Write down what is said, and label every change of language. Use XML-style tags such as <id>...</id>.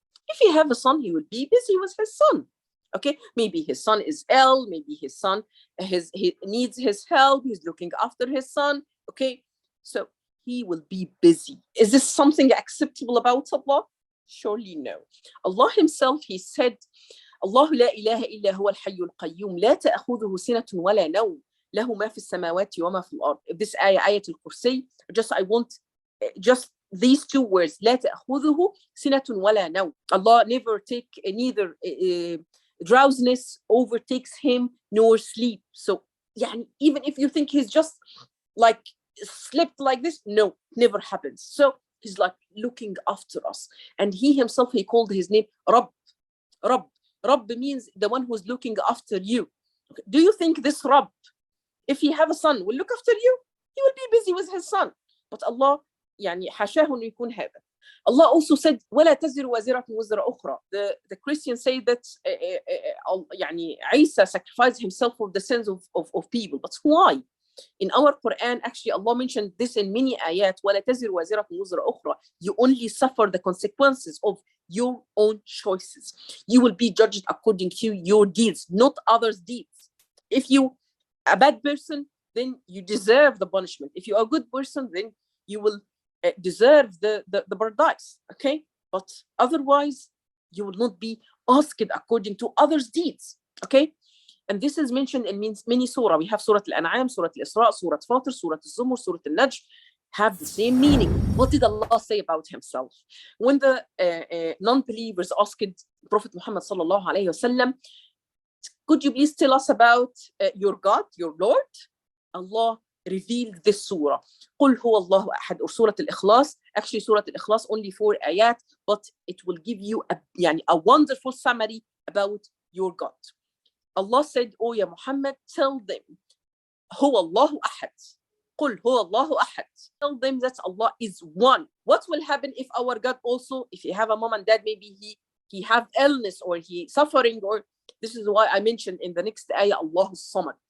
<en>If he have a son, he will be busy with his son. Okay, maybe his son is ill, maybe his son he needs his help, he's looking after his son. Okay, so he will be busy. Is this something acceptable about Allah? Surely no. Allah himself, he said,</en> <ar>الله لا إله إلا هو الحي القيوم لا تأخذه سنة ولا نوم له ما في السماوات وما في الأرض.</ar> <en>This آية الكرسي. I want just these two words.</en> <ar>لا تأخذه سنة ولا نوم.</ar> <en>Allah never neither drowsiness overtakes him nor sleep. So يعني, even if you think he's just like slept like this, no, never happens. So he's like looking after us. And he himself, he called his name Rabb. Rabb. Rabb means the one who's looking after you. Okay. Do you think this Rabb, if he have a son, will look after you? He will be busy with his son. But Allah,</en> <ar>يعني حاشاه إنه يكون هذا.</ar> <en>Allah also said,</en> <ar>ولا تزر وازرة وزر أخرى.</ar> <en>The Christians say that يعني Isa sacrificed himself for the sins of people. But why? In our Quran, actually, Allah mentioned this in many ayat.</en> <ar>ولا تزر وازرة وزر أخرى.</ar> <en>You only suffer the consequences of your own choices. You will be judged according to your deeds, not others' deeds. If you a bad person, then you deserve the punishment. If you're a good person, then you will deserve the paradise. Okay, but otherwise, you will not be asked according to others' deeds. Okay, and this is mentioned in many surah. We have Surah Al-An'am, Surah Al-Isra, Surah Fatir, Surah Al-Zumur, Surah Al-Najm. Have the same meaning. What did Allah say about himself? When the non-believers asked Prophet Muhammad sallallahu alayhi wasallam, could you please tell us about your God, your Lord? Allah revealed this surah.</en> <ar>قُلْ هُوَ اللَّهُ أَحَدٌ,</ar> <en>or Surah Al-Ikhlas. Actually, Surah Al-Ikhlas only 4 ayat, but it will give you a wonderful summary about your God. Allah said, oh ya Muhammad, tell them,</en> <ar>هُوَ اللَّهُ أَحَدٌ. قُلْ هُوَ اللَّهُ أَحَدٌ.</ar> <en>Tell them that Allah is one. What will happen if our God also, if you have a mom and dad, maybe he have illness or he suffering, or this is why I mentioned in the next ayah, Allah Samad.</en>